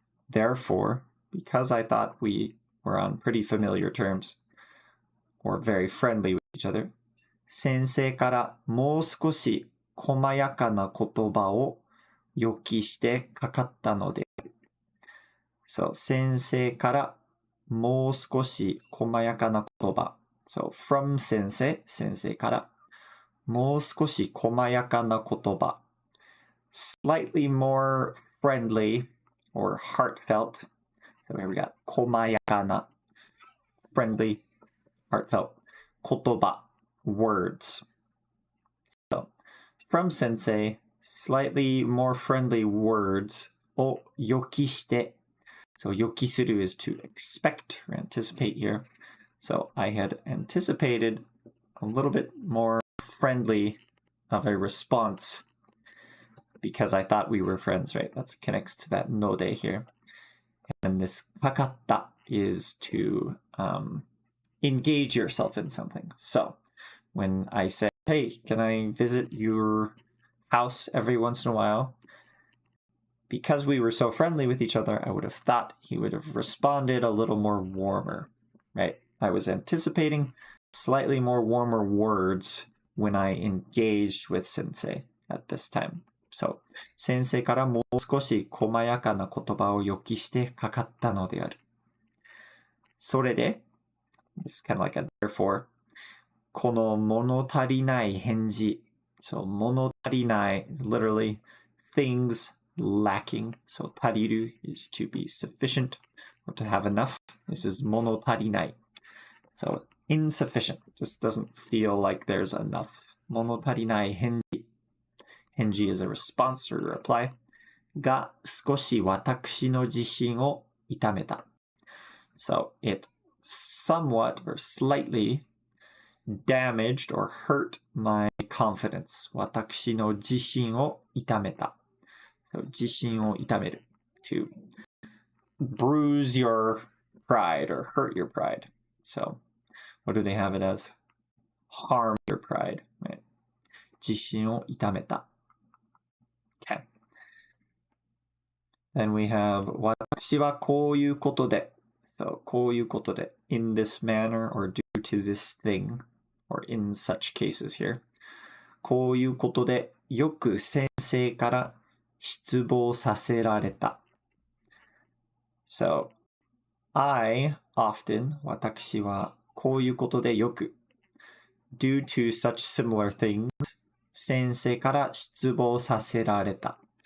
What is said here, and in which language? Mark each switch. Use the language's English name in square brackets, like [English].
[English] Therefore, because I thought we were on pretty familiar terms, or very friendly with each other, [Japanese] 先生からもう少し細やかな言葉を予期してかかったので。 So, 先生からもう少し細やかな言葉。 So, from 先生からもう少し細やかな言葉。 [English] Slightly more friendly or heartfelt. So here we got [Japanese] 細やかな [English] friendly, heartfelt [Japanese] 言葉. [English] Words. So, from Sensei, slightly more friendly words [Japanese] o yokishite. [English] So, yokisuru is to expect or anticipate here. So, I had anticipated a little bit more friendly of a response because I thought we were friends, right? That connects to that node here. And this kakatta is to engage yourself in something. So, when I said, hey, can I visit your house every once in a while? Because we were so friendly with each other, I would have thought he would have responded a little more warmer, right? I was anticipating slightly more warmer words when I engaged with Sensei at this time. [Japanese] So, 先生からもう少し細やかな言葉を予期してかかったのである。 [English] それで, this is kind of like a therefore, [Japanese] この物足りない返事. [English] So, [Japanese] 物足りない [English] is literally things lacking. So, 足りる is to be sufficient or to have enough. This is [Japanese] 物足りない. [English] So, insufficient. Just doesn't feel like there's enough. [Japanese] 物足りない返事. [English] 返事 is a response or a reply. [Japanese] が少し私の自信を痛めた. [English] So, it somewhat or slightly damaged or hurt my confidence. [Japanese] 私の自信を痛めた. [English] So, [Japanese] 自信を痛める. [English] to bruise your pride or hurt your pride. So what do they have it as? Harm your pride, right? [Japanese] 自信を痛めた. [English] Okay. Then we have [Japanese] 私はこういうことで. [English] So [Japanese] こういうことで [English] in this manner or due to this thing or in such cases here. [Japanese] こういうことでよく先生から失望させられた. [English] So I often [Japanese] 私はこういうことでよく [English] due to such similar things [Japanese] 先生から失望させられた.